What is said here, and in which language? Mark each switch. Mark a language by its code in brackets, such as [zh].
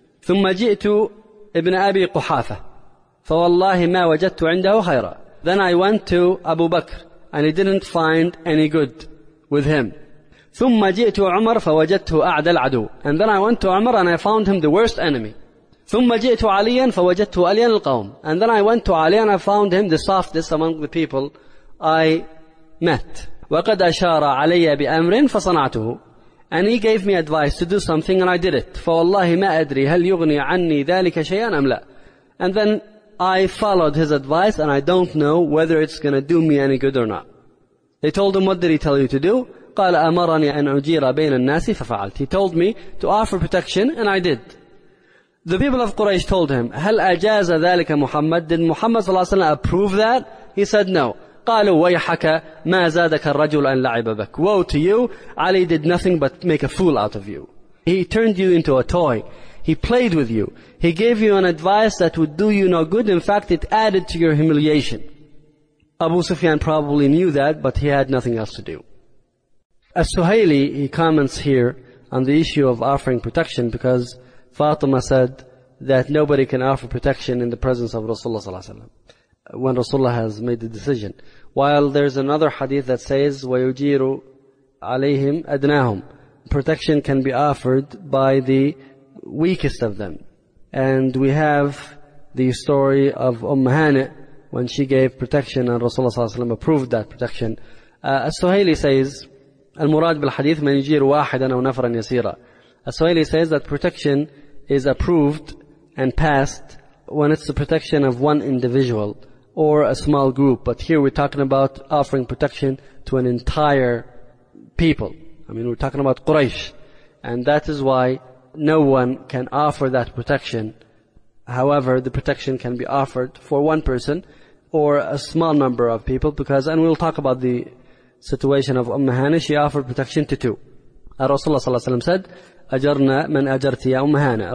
[ar] ثُمَّ جِئْتُ ابن أبي قحافة. فَوَاللَّهِ مَا وَجَدْتُ عِنْدَهُ خَيْرًا. [en] Then I went to Abu Bakr, and he didn't find any good with him. [ar] ثُمَّ جِئْتُ عُمَرَ فَوَجَدْتُ أَعْدَى الْعَدُوِ. [en] And then I went to Umar, and I found him the worst enemy. [ar] ثم جئت عليا فوجدته عليا القوم. [en] And then I went to Ali and I found him the softest among the people I met. [ar] وقد أشار علي بأمر فصنعته. [en] And he gave me advice to do something and I did it. [ar] فوالله ما أدري هل يغني عني ذلك شيئا أم لا. [en] And then I followed his advice and I don't know whether it's going to do me any good or not. They told him, what did he tell you to do? [ar] قال أمرني أن أجير بين الناس ففعلت. [en] He told me to offer protection and I did. The people of Quraysh told him, [ar] هل أجاز ذلك محمد? [en] Did Muhammad صلى الله عليه وسلم approve that? He said no. [ar] قالوا ويحك ما زادك الرجل أن لعب بك. [en] Woe to you, Ali did nothing but make a fool out of you. He turned you into a toy. He played with you. He gave you an advice that would do you no good. In fact, it added to your humiliation. Abu Sufyan probably knew that, but he had nothing else to do. As Suhaili, he comments here on the issue of offering protection because Fatima said that nobody can offer protection in the presence of Rasulullah sallallahu alaihi wasallam when Rasulullah has made the decision. While there's another hadith that says, [ar] وَيُجِيرُ عَلَيْهِمْ أَدْنَاهُمْ. [en] Protection can be offered by the weakest of them. And we have the story of Umm Hani when she gave protection and Rasulullah sallallahu alaihi wasallam approved that protection. As-Suhaili says, [ar] المراد بالحديث من يجير واحدا أو نفرا يسيرا. [en] As-Suhaili says that protection is approved and passed when it's the protection of one individual or a small group. But here we're talking about offering protection to an entire people. I mean, we're talking about Quraysh. And that is why no one can offer that protection. However, the protection can be offered for one person or a small number of people because, and we'll talk about the situation of Umm Hani, she offered protection to two. [ar] Rasulullah sallallahu alaihi wasallam said, أجرنا من أجرت يا أم هانة.